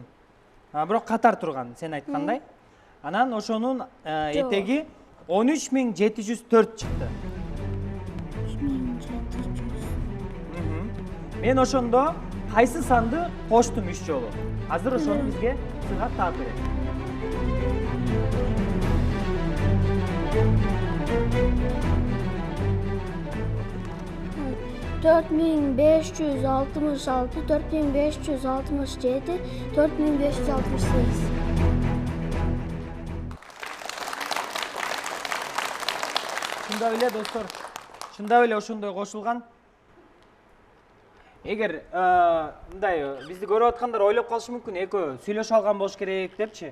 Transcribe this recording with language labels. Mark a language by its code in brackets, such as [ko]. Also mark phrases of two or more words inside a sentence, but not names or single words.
[ky] Бирок катар турган, сен айткандай. Анан ошонун этеги 13704 чыкты. 3700. Мен ошондо кайсы санды коштум 3 жолу. Азыр ошону бизге сыргак таап берет. [tr] Dört bin beş yüz altmış altı, 4567, 4568. [ky] Шундай эле достор, шундай эле ошондой кошулган. Эгер мындай бизди көрүп аткандар ойлоп калышы мүмкүн, экөө сүйлөшүп алган болуш керек депчи.